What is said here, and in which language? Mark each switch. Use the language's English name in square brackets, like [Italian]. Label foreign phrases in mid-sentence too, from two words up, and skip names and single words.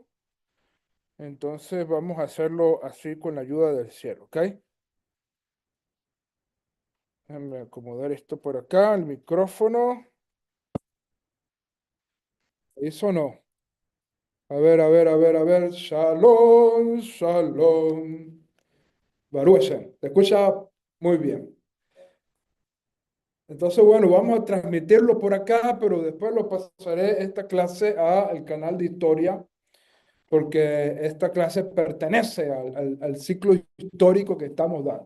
[Spanish] Entonces vamos a hacerlo así con la ayuda del cielo, ¿ok? Déjame acomodar esto por acá, el micrófono. Eso no. A ver, a ver, a ver, a ver. [Hebrew] שלום, שלום. ברוך השם. [Spanish] Te escucha muy bien. Entonces, bueno, vamos a transmitirlo por acá, pero después lo pasaré esta clase al canal de historia, porque esta clase pertenece al ciclo histórico que estamos dando.